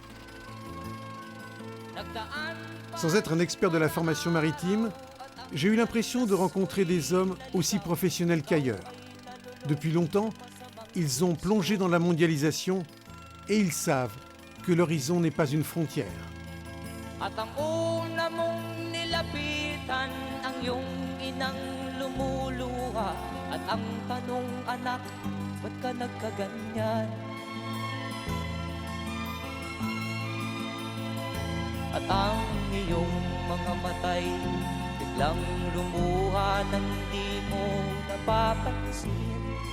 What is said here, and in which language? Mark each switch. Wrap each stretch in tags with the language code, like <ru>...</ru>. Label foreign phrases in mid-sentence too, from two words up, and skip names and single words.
<fr>Sans être un expert de la formation maritime, j'ai eu l'impression de rencontrer des hommes aussi professionnels qu'ailleurs. Depuis longtemps, ils ont plongé dans la mondialisation et ils savent que l'horizon n'est pas une frontière.</fr> <tl>At ang una mong nilapitan ang iyong inang lumuluha. At ang tanong, anak, ba't ka nagkaganyan? At ang iyong mga matay biglang lumuha nang di mo napapansin.</tl>